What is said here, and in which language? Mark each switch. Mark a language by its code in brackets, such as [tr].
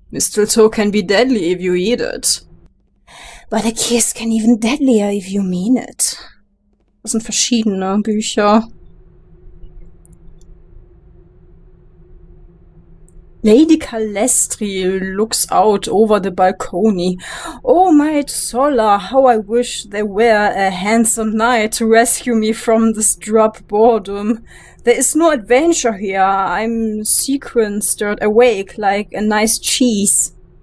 [en] Mistletoe can be deadly if you eat it. But a kiss can even deadlier if you mean it. [de] Das sind verschiedene Bücher. [en] Lady Calestri looks out over the balcony. Oh my Zolla, how I wish there were a handsome knight to rescue me from this drab boredom. There is no adventure here. I'm stirred awake like a nice cheese.